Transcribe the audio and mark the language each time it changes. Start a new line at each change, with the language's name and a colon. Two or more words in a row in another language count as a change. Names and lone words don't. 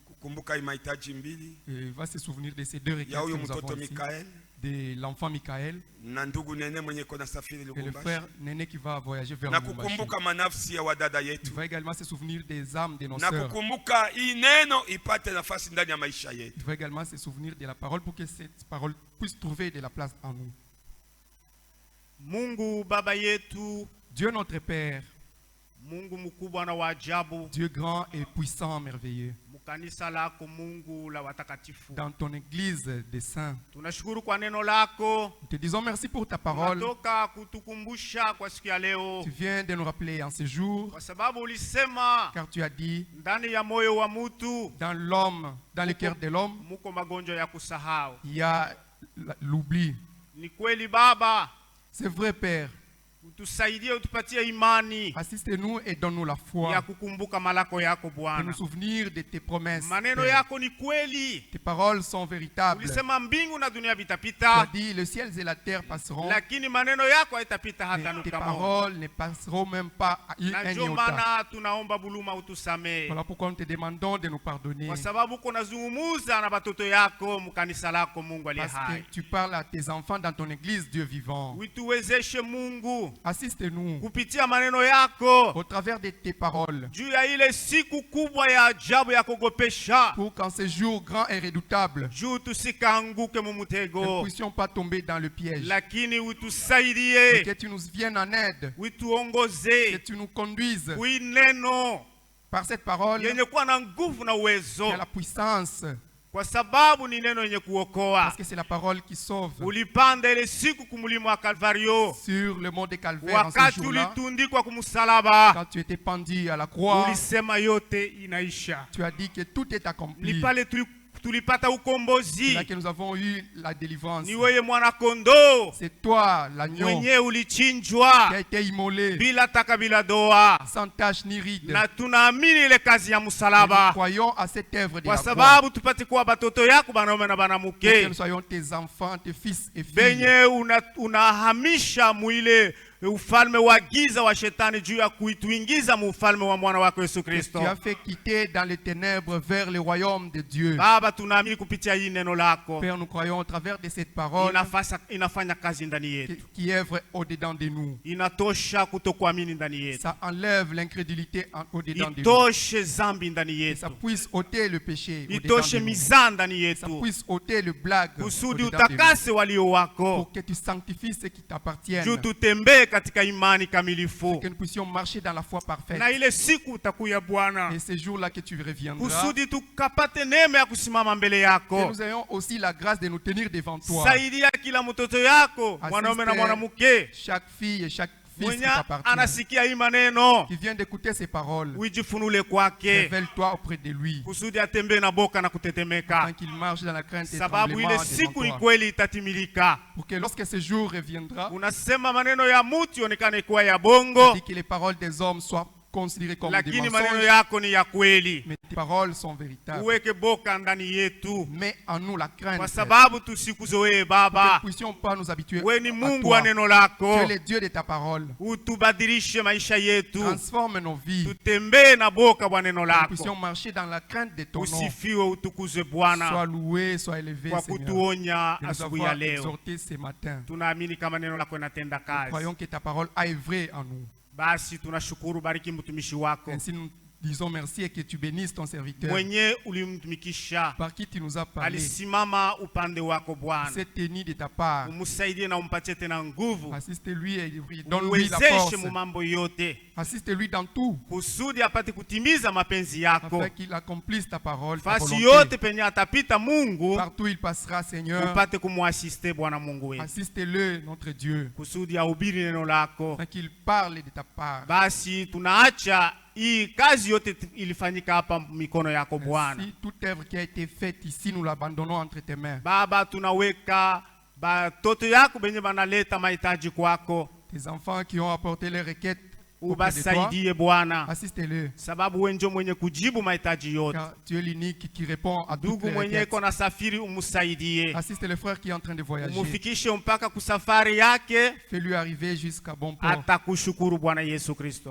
French: Il va se souvenir de ces 2 requêtes que nous avons ici, de l'enfant Michael et le frère Néné qui va voyager vers Lubumbashi. Il va également se souvenir des âmes de nos sœurs. Il va également se souvenir de la parole pour que cette parole puisse trouver de la place en nous.
Swahili: Mungu Baba yetu,
French: Dieu notre Père,
Swahili: Mungu mkubwa na wa ajabu,
French: Dieu grand et puissant, merveilleux,
Swahili: kanisa lako Mungu la watakatifu,
French: dans ton église des saints,
Swahili: tunashukuru kwa neno lako.
French: Nous te disons merci pour ta parole.
Swahili: Unatoka kutukumbusha kwa siku ya leo.
French: Tu viens de nous rappeler en ce jour,
Swahili: kwa sababu ulisema,
French: car tu as dit,
Swahili: ndani ya moyo wa mtu,
French: dans l'homme, dans le cœur de l'homme,
Swahili: muko magonjwa ya kusahau.
French: Il y a l'oubli.
Swahili: Ni kweli Baba.
French: C'est vrai, Père.
Swahili: Utusaidie, utupatie imani.
French: Assiste-nous et donne-nous la foi.
Swahili: Ya kukumbuka malako yako Bwana.
French: De nous souvenir de tes promesses.
Swahili: Maneno yako ni kweli.
French: Tes paroles sont véritables.
Swahili: Ulisema mbingu na dunia vitapita.
French: Tu as dit le ciel et la terre passeront.
Swahili: Lakini maneno yako haitapita hata nuka.
French: Tes paroles ne passeront même pas un iota.
Swahili: Maana tunaomba buluma utusamee.
French: Voilà pourquoi nous te demandons de nous pardonner.
Swahili: Kwa sababu kuna zungumuza na batoto yako mkanisa lako Mungu aliye hai.
French: Parce que tu parles à tes enfants dans ton église, Dieu vivant.
Swahili: Utuwezeshe Mungu.
French: Assiste-nous
Swahili: kupitia maneno yako,
French: au travers de tes paroles,
Swahili: juu ya ile siku kubwa ya ajabu ya kugopesha,
French: pour qu'en ce jour grand et redoutable,
Swahili: juu tusikaanguke mu mutego,
French: ne puissions pas tomber dans le piège,
Swahili: lakini utusaidie,
French: que tu nous viennes en aide,
Swahili: utuongoze,
French: que tu nous conduises
Swahili: kuineno,
French: par cette parole
Swahili: yenye kuwa na nguvu na uwezo,
French: la puissance,
Swahili: kwa sababu ni neno yenye kuokoa.
French: Parce que c'est la parole qui sauve.
Swahili: Ulipanda ile siku kumulima wa Calvario,
French: sur le mont de Calvaire,
Swahili: wakati ulitundikwa kumsalaba,
French: quand tu étais pendu à la croix,
Swahili: ulisema yote inaisha.
French: Tu as dit que tout est accompli.
Swahili: Ni pale tulipata ukombozi.
French: Là que nous avons eu la délivrance.
Swahili: Ni wewe mwana kondoo.
French: C'est toi l'agneau.
Swahili: Mwenye ulichinjwa.
French: Qui a été immolé.
Swahili: Bila taka bila doa.
French: Sans tache ni ride.
Swahili: Na tunaamini ile kazi ya msalaba.
French: Nous croyons à cette œuvre de la croix.
Swahili: Kwa sababu tupate kuwa batoto yako banaume na banamuke.
French: Que nous soyons tes enfants, tes fils et filles.
Swahili: Benye unahamisha mwile ufalme wa giza wa shetani juu ya kuituingiza mu ufalme wa mwana wako Yesu Kristo.
French: Tu as fait quitter dans les ténèbres vers le royaume de Dieu.
Swahili: Baba, tunaamini kupitia hii neno lako.
French: Père, nous croyons au travers de cette parole
Swahili: inafanya kazi ndani yetu,
French: qui œuvre au-dedans de nous.
Swahili: Inatosha kutokuamini ndani yetu.
French: Ça enlève l'incrédulité au-dedans de nous.
Swahili: Itoshe zambi ndani yetu.
French: Ça puisse ôter le péché
Swahili: itoshe mizaa ndani yetu.
French: Ça puisse ôter le blague
Swahili: kusudi utakase walio wako,
French: pour que tu sanctifies ce qui t'appartient,
Swahili: juu tutembee katika imani kamilifu,
French: que nous puissions marcher dans la foi parfaite.
Swahili: Na ile siku utakuya Bwana,
French: et ce jour là que tu reviendras,
Swahili: kusudi tukapate neema ya kusimama mbele yako,
French: que nous ayons aussi la grâce de nous tenir devant toi.
Swahili: Saidia kila mtoto yako, mwanaume na mwanamke,
French: chaque fille et chaque fils qui t'appartient,
Swahili: anasikia hii maneno,
French: qui vient d'écouter ces paroles,
Swahili: ujifunule kwake,
French: révèle-toi auprès de lui,
Swahili: kusudi atembee na boka na kutetemeka,
French: tant qu'il marche dans la crainte et
Swahili: sababu ile siku ikweli itatimilika,
French: pour que lorsque ce jour reviendra,
Swahili: unasema maneno ya mtu ionekane kuwa ya bongo,
French: que les paroles des hommes soient considérées comme des mensonges,
Swahili: maneno yako ni ya kweli,
French: mais tes paroles sont véritables.
Swahili: Uweke boka ndani yetu,
French: mais en nous la crainte,
Swahili: kwa sababu tusikuzoee Baba,
French: que nous puissions pas nous habituer.
Swahili: Wewe ni Mungu wa neno lako,
French: tu es le Dieu de ta parole.
Swahili: Utubadilishe maisha yetu,
French: transforme nos vies,
Swahili: tutembee na boka wa neno lako,
French: nous puissions marcher dans la crainte de ton nom.
Swahili: Usifiwe, utukuzwe Bwana,
French: sois loué, sois élevé
Swahili: kwa
French: Seigneur,
Swahili: kutuonya asubuhi ya leo.
French: exhorté ce matin.
Swahili: Tunaamini kama neno lako linatenda kazi.
French: Croyons que ta parole a œuvré en nous.
Swahili: Basi tunashukuru, bariki mtumishi wako.
French: Ainsi nous disons merci et que tu bénisses ton serviteur,
Swahili: mwenye ulimtumikisha,
French: par qui tu nous as parlé,
Swahili: alisimama upande wako Bwana,
French: s'est tenu de ta part,
Swahili: umsaidie na umpatie tena nguvu,
French: assiste-lui et donne-lui la force,
Swahili: mu mambo yote,
French: assiste-lui dans tout,
Swahili: kusudi apate kutimiza mapenzi yako,
French: afin qu'il accomplisse ta parole, ta
Swahili: fasi
French: volonté.
Swahili: yote penye atapita Mungu,
French: partout il passera Seigneur,
Swahili: upate kumuasiste Bwana Mungu wetu,
French: assiste-le notre Dieu,
Swahili: kusudi ahubiri neno lako,
French: afin qu'il parle de ta part.
Swahili: Basi tunaacha hii kazi yote ilifanyika hapa mikono yako Bwana.
French: Si toute œuvre qui a été faite ici nous l'abandonnons entre tes mains.
Swahili: Baba, tunaweka batoto yako benye banaleta mahitaji kwako,
French: tes enfants qui ont apporté leurs requêtes,
Swahili: ubasaidie Bwana,
French: assiste-le,
Swahili: sababu wewe ndio mwenye kujibu mahitaji yote.
French: Car tu es l'unique qui répond à toutes les requêtes.
Swahili: Ndugu mwenye iko na safiri umsaidie,
French: assiste le frère qui est en train de voyager,
Swahili: umufikishe mpaka kusafari yake,
French: fais-lui arriver jusqu'à bon port.
Swahili: Atakushukuru Bwana Yesu Kristo.